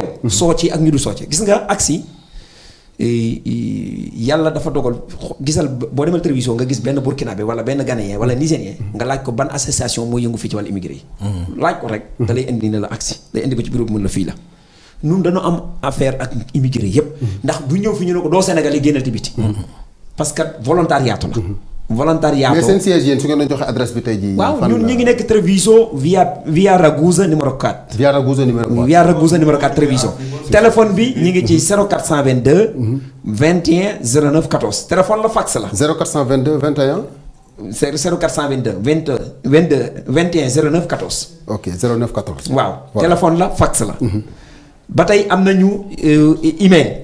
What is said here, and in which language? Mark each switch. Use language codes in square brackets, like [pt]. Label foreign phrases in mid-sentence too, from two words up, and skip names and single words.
[wo] soo ci ak ñu du soo ci gis nga aksi yàlla dafa dogal gisal boo demal télévision nga gis benn burkinabé wala benn ghanéen wala nigérien nga laaj ko ban association moo yëngu fii ci wàllu immigré yi. laaj ko rek. da lay indi ne la aksi day indi ko ci bureau bi mën la fii la. ñun dañoo am affaire ak immigré yëpp. ndax du ñëw fi ñu ne ko doo Sénégalais génnal ci biti. [fr] parce que [wo] volontariat la. volontariat mais seen siège yéen su ngeen doon joxe adresse bi tey jii. waaw ñun ñu ngi nekk Treviso via Ragusa numéro 4. via Ragusa numéro 4. via Ragusa numéro 4 Treviso. téléphone bi ñu ngi ci 0422. 21 09 14 téléphone la fax la. 0422 21. 0422 21 09 14. ok 09 14. waaw téléphone la fax la. ba tey am nañu email.